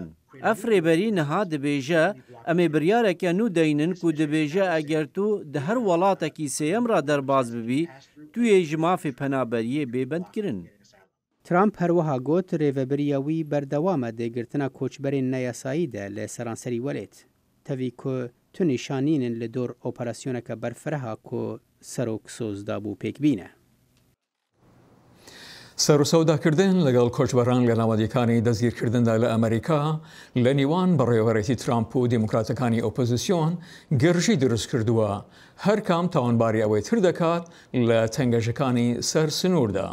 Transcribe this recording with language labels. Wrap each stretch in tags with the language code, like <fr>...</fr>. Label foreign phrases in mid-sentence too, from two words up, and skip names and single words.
<ku>Ev rêberî niha dibêje em ê biryareke nû deynin ku dibêje eger tu di her welatekî sêyem ra derbas bibî, tu yê ji mafê penaberiyê bê bendkirin. Trump her wiha got rêveberiya wî berdewam e dêgirtina koçberên neyasayî de li seranserî welêt. Tevî ku tu nîşanînin li dor operasyoneke berfreha ku serok soz dabû pêkbîne.</ku> <ckb>سەر و سەوداکردن لەگەڵ کۆچبەران لە ناوەندیەکانی دەستگیرکردندا لە ئەمریکا لە نیوان بەڕێوەبەرێتی ترامپ و دیموکراتەکانی ئۆپۆزیسیۆن گەرژی دروست کردووە، هەر کام تاوانباری ئەوەی تر دەکات لە تەنگەشەکانی سەر سنووردا.</ckb>